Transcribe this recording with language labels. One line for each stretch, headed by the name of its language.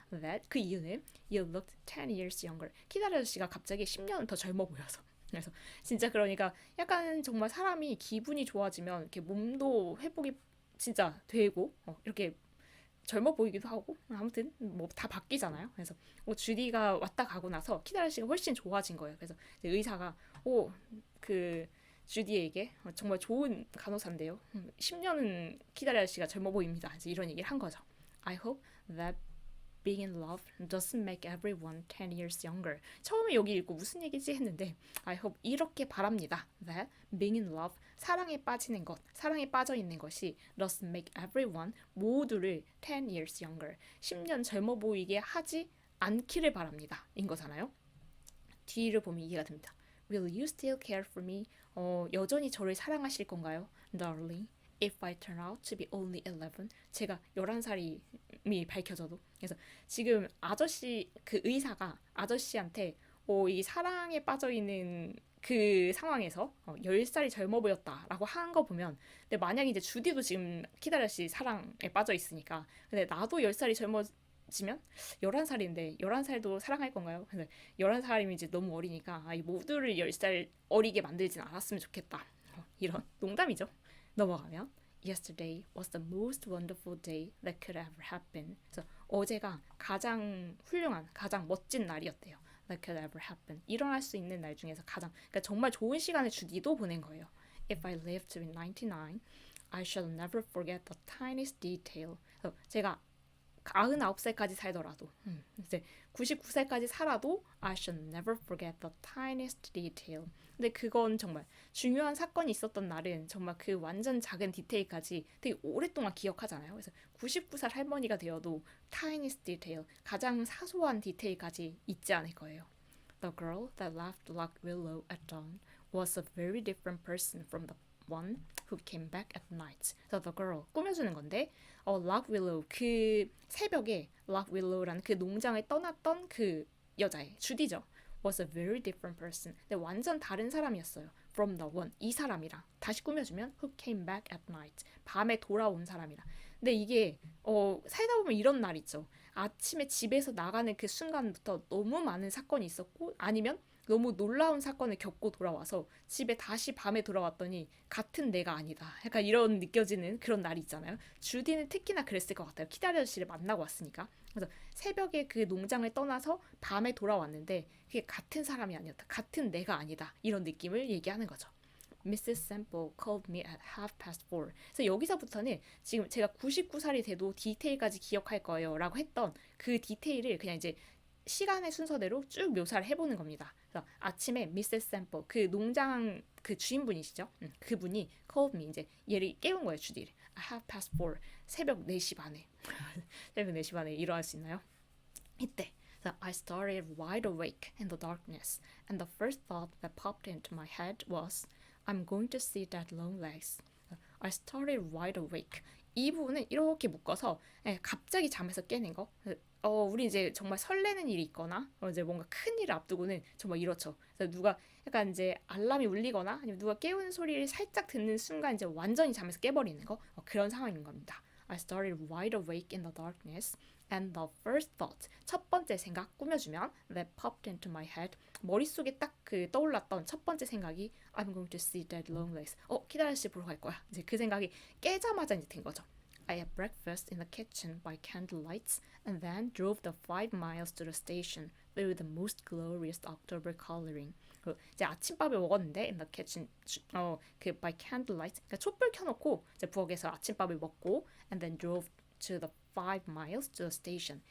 English: That
Korean: 그 이유는
English: you looked 10 years younger.
Korean: 키다리 아저씨가 갑자기 10년은 더 젊어 보여서. 그래서 진짜 그러니까 약간 정말 사람이 기분이 좋아지면 이렇게 몸도 회복이 진짜 되고 이렇게 젊어 보이기도 하고 아무튼 뭐 다 바뀌잖아요. 그래서 주디가 왔다 가고 나서 키다라 씨가 훨씬 좋아진 거예요. 그래서 이제 의사가 그 주디에게 정말 좋은 간호사인데요. 10년은 키다라 씨가 젊어 보입니다. 이제 이런 얘기를 한 거죠.
English: I hope that being in love doesn't make everyone 10 years younger.
Korean: 처음에 여기 읽고 무슨 얘기지 했는데 I hope 이렇게 바랍니다.
English: That being in love,
Korean: 사랑에 빠지는 것, 사랑에 빠져 있는 것이
English: doesn't make everyone,
Korean: 모두를
English: 10 years younger,
Korean: 10년 젊어 보이게 하지 않기를 바랍니다. 인 거잖아요. 뒤를 보면 이해가 됩니다.
English: Will you still care for me?
Korean: 여전히 저를 사랑하실 건가요?
English: Darling, if I turn out to be only 11,
Korean: 제가 11살이 밝혀져도. 그래서 지금 아저씨 그 의사가 아저씨한테 이 사랑에 빠져 있는 그 상황에서 10살이 젊어 보였다라고 한 거 보면 근데 만약에 이제 주디도 지금 키다라 씨 사랑에 빠져 있으니까 근데 나도 10살이 젊어지면 11살인데 11살도 사랑할 건가요? 근데 11살이면 이제 너무 어리니까 이 모두를 10살 어리게 만들진 않았으면 좋겠다. 이런 농담이죠. 넘어가면
English: Yesterday was the most wonderful day that could ever happen.
Korean: 그래서 어제가 가장 훌륭한, 가장 멋진 날이었대요.
English: That could ever happen.
Korean: 일어날 수 있는 날 중에서 가장 그러니까 정말 좋은 시간을 주디도 보낸 거예요.
English: If I live to be 99, I shall never forget the tiniest detail.
Korean: 그래서 제가 99살까지 살더라도 이제 99살까지 살아도
English: I shall never forget the tiniest detail.
Korean: 근데 그건 정말 중요한 사건이 있었던 날은 정말 그 완전 작은 디테일까지 되게 오랫동안 기억하잖아요. 그래서 99살 할머니가 되어도 tiniest detail, 가장 사소한 디테일까지 잊지 않을 거예요.
English: The girl that laughed like Willow at dawn was a very different person from the one who came back at night. So the girl
Korean: 꾸며주는 건데 Lock Willow 그 새벽에 Lock Willow라는 그 농장을 떠났던 그 여자애 주디죠.
English: was a very different person.
Korean: 근데 완전 다른 사람이었어요.
English: from the one.
Korean: 이 사람이랑 다시 꾸며주면
English: who came back at night.
Korean: 밤에 돌아온 사람이랑. 근데 이게 살다 보면 이런 날 있죠. 아침에 집에서 나가는 그 순간부터 너무 많은 사건이 있었고 아니면 너무 놀라운 사건을 겪고 돌아와서 집에 다시 밤에 돌아왔더니 같은 내가 아니다. 약간 이런 느껴지는 그런 날이 있잖아요. 주디는 특히나 그랬을 것 같아요. 키다리 아저씨를 만나고 왔으니까. 그래서 새벽에 그 농장을 떠나서 밤에 돌아왔는데 그게 같은 사람이 아니었다. 같은 내가 아니다. 이런 느낌을 얘기하는 거죠.
English: Mrs. Sample called me at 4:30.
Korean: 그래서 여기서부터는 지금 제가 99살이 돼도 디테일까지 기억할 거예요 라고 했던 그 디테일을 그냥 이제 시간의 순서대로 쭉 묘사를 해보는 겁니다. 그래서 아침에 Mrs. Sample 그 농장 그 주인분이시죠. 그분이 called me 이제 얘를 깨운 거예요. 주디를. 4:30 새벽 4시 반에 새벽 4시 반에 일어날 수 있나요?
English: 이때 So I started wide awake in the darkness, and the first thought that popped into my head was, I'm going to see that long legs. I started wide awake.
Korean: 이 부분은 이렇게 묶어서 갑자기 잠에서 깨는 거. 우리 이제 정말 설레는 일이 있거나 이제 뭔가 큰 일을 앞두고는 정말 이렇죠. 그래서 누가 약간 이제 알람이 울리거나 아니면 누가 깨우는 소리를 살짝 듣는 순간 이제 완전히 잠에서 깨버리는 거 그런 상황인 겁니다.
English: I started wide awake in the darkness. And the first thought,
Korean: 첫 번째 생각 꾸며주면
English: that popped into my head,
Korean: 머릿속에 딱 그 떠올랐던 첫 번째 생각이
English: I'm going to see that long legs.
Korean: 키다리 아저씨 보러 갈 거야. 이제 그 생각이 깨자마자 이제 된 거죠.
English: I had breakfast in the kitchen by candlelight and then drove the 5 miles to the station through the most glorious October coloring.
Korean: 이제 아침밥을 먹었는데
English: in the kitchen
Korean: 그
English: by candlelight,
Korean: 그러니까 촛불 켜놓고 이제 부엌에서 아침밥을 먹고
English: and then drove to the 5 miles to the station.